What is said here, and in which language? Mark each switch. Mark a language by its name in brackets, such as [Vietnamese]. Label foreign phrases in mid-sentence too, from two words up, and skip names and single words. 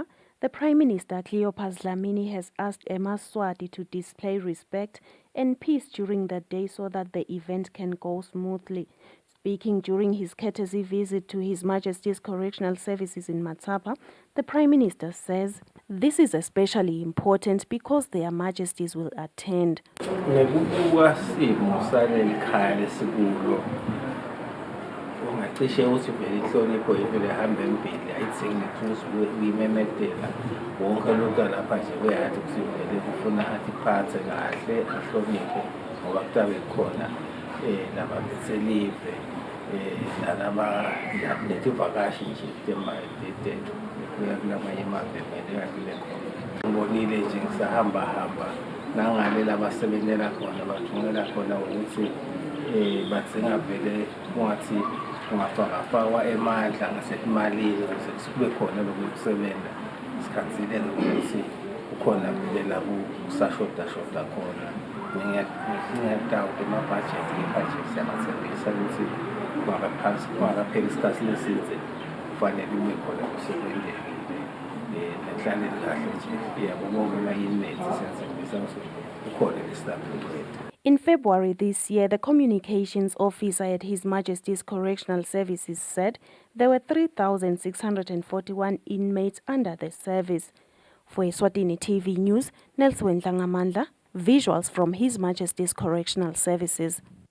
[English] The Prime Minister Cleopas Dlamini has asked Eswatini to display respect and peace during the day so that the event can go smoothly. Speaking during his courtesy visit to His Majesty's Correctional Services in Matapa, the Prime Minister says this is especially important because their Majesties will attend. [Swati] Cishe ukuthi vele ihlonipho yethu lehamba embili ayithengi uyimemedela wonke lento lapha nje kuyathi kusivele kufuna atiphathe kahle ahloniphe ngoba kutabe khona nabaselive netivakashi nje tethu kuya kulamanye amazwe vele kakule khona ngibonile nje ngisahamba nangale labasebenzela khona bathumela khona ukuthi badzinga vele kungathi kungafakwa emandla ngasemalini ukuze kube khona lokusebenza sikhathile ukuthi kukhona vele la kusashoda khona. Ngiyadawuta amabhajethi ngebhajethi siyabathembisa ukuthi kungakapheli isikhathi lesidze kufanele ube khona kusebendelekile nenhlaleni kahle nje yabo bonke ama-inmates siyathembisa ukuthi kukhona le-stability. [English] In February this year, the communications officer at His Majesty's Correctional Services said there were 3,641 inmates under the service. For Eswatini TV News, Nelson Ngamandla, visuals from His Majesty's Correctional Services.